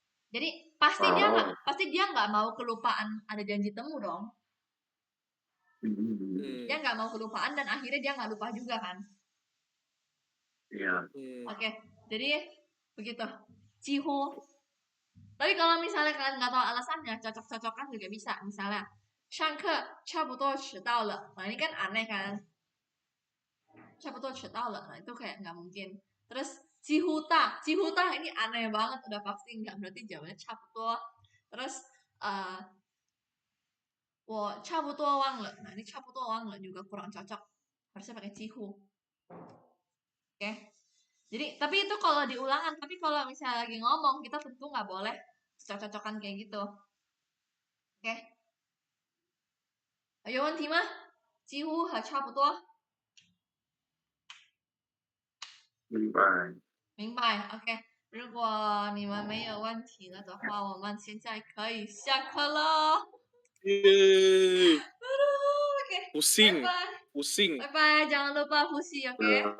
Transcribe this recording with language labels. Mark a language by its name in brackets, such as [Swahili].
[Indonesian] Jadi pasti dia nggak mau kelupaan ada janji temu dong. Dia nggak mau kelupaan dan akhirnya dia nggak lupa juga kan. Iya. Oke, jadi begitu. Cihu. Tapi kalau misalnya kalian nggak tahu alasannya, cocok-cocokan juga bisa. Misalnya, [Chinese] 上课差不多迟到了. [Indonesian] Nah, ini kan aneh kan? [Chinese] 差不多迟到了. [Indonesian] Nah, itu kayak nggak mungkin. Terus, [Chinese] 几乎大 [Indonesian] ini aneh banget. Udah pasti nggak, berarti jawabannya 差不多. Terus, [Chinese] 我差不多忘了. [Indonesian] Nah, ini [Chinese] 差不多忘了 [Indonesian] juga kurang cocok. Harusnya pakai 几乎. Oke. Jadi, tapi itu kalau diulangan. Tapi kalau misalnya lagi ngomong, kita tentu nggak boleh cocok-cocokan kayak gitu. Oke. [Chinese] 有问题吗？几乎和差不多。明白。明白 ，OK。如果你们没有问题了的话，我们现在可以下课了。耶！ [English] OK， [Indonesian] Pusing, [Chinese] 拜拜， [Indonesian] pusing. [Chinese] 拜拜， [Indonesian] jangan lupa [Chinese] 呼吸， [Indonesian] OK，